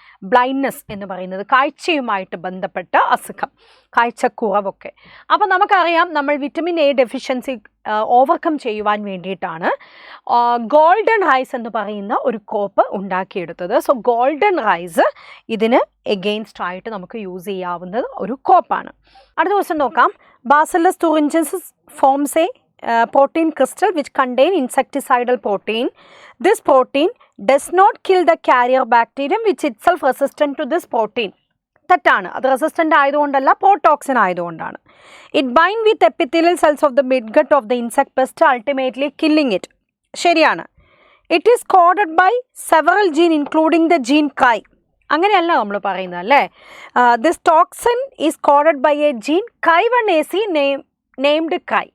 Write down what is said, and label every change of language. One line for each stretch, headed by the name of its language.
Malayalam: Blindness എന്ന് പറയുന്നത് കാഴ്ചയുമായിട്ട് ബന്ധപ്പെട്ട അസുഖം, കാഴ്ചക്കുറവൊക്കെ. അപ്പോൾ നമുക്കറിയാം നമ്മൾ വിറ്റമിൻ എ ഡെഫിഷ്യൻസി ഓവർകം ചെയ്യുവാൻ വേണ്ടിയിട്ടാണ് ഗോൾഡൻ റൈസ് എന്ന് പറയുന്ന ഒരു കോപ്പ് ഉണ്ടാക്കിയെടുത്തത്. സോ ഗോൾഡൻ റൈസ് ഇതിന് എഗെയിൻസ്റ്റ് ആയിട്ട് നമുക്ക് യൂസ് ചെയ്യാവുന്നത് ഒരു കോപ്പാണ്. അടുത്ത ക്വസ്റ്റ്യൻ നോക്കാം.
English: Bacillus thuringiensis forms a protein crystal which contain insecticidal protein. This protein does not kill the carrier bacterium which itself resistant to this protein.
Malayalam: തെറ്റാണ്. അത് റെസിസ്റ്റൻ്റ് ആയതുകൊണ്ടല്ല, പ്രോടോക്സിൻ ആയതുകൊണ്ടാണ്.
English: It bind with epithelial cells of the midgut of the insect pest ultimately killing it.
Malayalam: ശരിയാണ്.
English: It is coded by several gene including the gene cry.
Malayalam: അങ്ങനെയല്ല നമ്മൾ പറയുന്നത് അല്ലേ.
English: This toxin is coded by A gene കൈ1AC named കൈ.